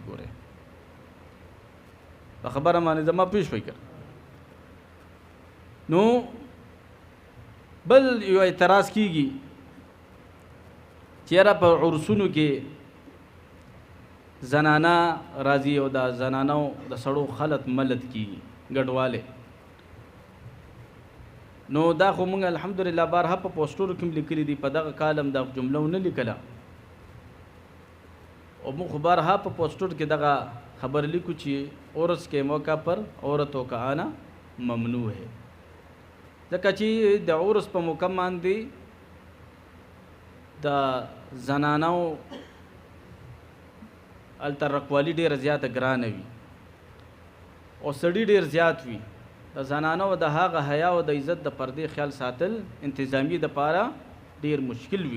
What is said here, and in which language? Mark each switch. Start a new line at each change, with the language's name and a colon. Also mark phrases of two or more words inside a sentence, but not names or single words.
Pashto: ګورئ په خبره باندې زما پوه شوئ که نو بل یو اعتراض کیږي چې یاره په عرسونو کې زنانه راځي او د زنانو د سړو خلط ملت کیږي ګډواله. نو دا خو موږ الحمدلله بارها په پوسټرو کې لیکلي دي، په دغه کالم د جمله نه لیکله او موږ خو بارها په پوسټر کې دغه خبر لیکو چې
Urdu: عرس کے موقع پر عورتوں کا آنا ممنوع ہے،
Pashto: ځکه چې د عرس په موقع باندې د زنانو هلته رقوالي ډېره زیاته ګرانه وي او سړي ډېر زیات وي. د زنانو د هغه حیا او د عزت د پردې خیال ساتل انتظامی دپاره ډېر مشکل وي.